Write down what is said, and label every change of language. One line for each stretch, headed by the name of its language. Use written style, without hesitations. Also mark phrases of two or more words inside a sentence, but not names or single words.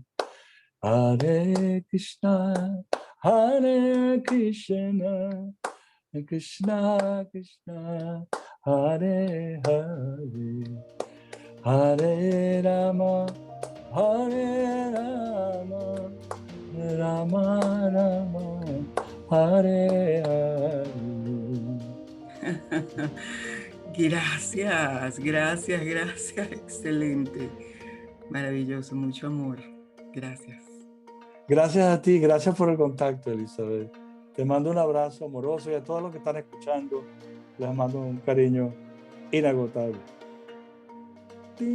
Sanskrit: हरे कृष्ण हरे कृष्ण कृष्ण कृष्ण हरे हरे हरे राम हरे राम राम राम हरे हरे.
Spanish: Gracias, gracias, gracias. Excelente. Maravilloso, mucho amor. Gracias. Gracias a ti, gracias por el contacto, Elizabeth. Te mando un abrazo amoroso y a todos los que están escuchando, les mando un cariño inagotable.